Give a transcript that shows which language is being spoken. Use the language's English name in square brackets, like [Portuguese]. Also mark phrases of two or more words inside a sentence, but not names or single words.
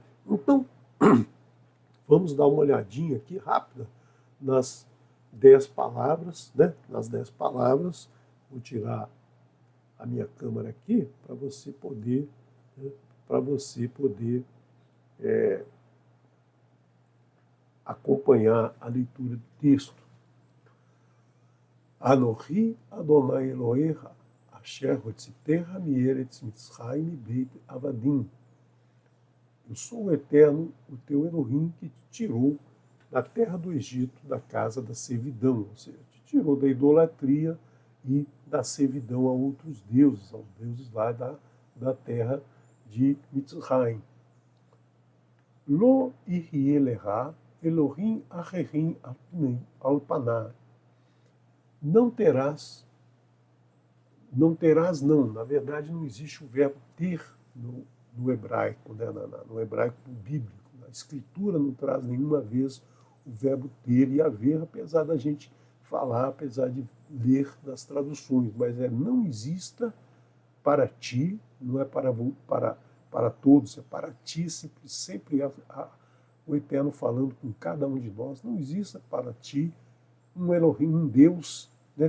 [Portuguese] Então, vamos dar uma olhadinha aqui rápida nas 10 palavras, né? Nas 10 palavras, vou tirar a minha câmera aqui para você poder, né? Para você poder acompanhar a leitura do texto. [Hebrew] אנכי אדני אלהיך, אשר הוצאתיך מארץ מצרים בית עבדים. [Portuguese] Eu sou o Eterno, o teu Elohim, que te tirou da terra do Egito, da casa da servidão, ou seja, te tirou da idolatria e da servidão a outros deuses, aos deuses lá da terra de Mitzrayim. [Hebrew] לא יהיה אלהים אחרים על פני. [Portuguese] Não terás, não, na verdade não existe o verbo ter no hebraico, né? No hebraico bíblico. A escritura não traz nenhuma vez o verbo ter e haver, apesar da gente falar, apesar de ler nas traduções, mas não exista para ti, não é para todos, é para ti, sempre o Eterno falando com cada um de nós, não exista para ti um Elohim, um Deus, né?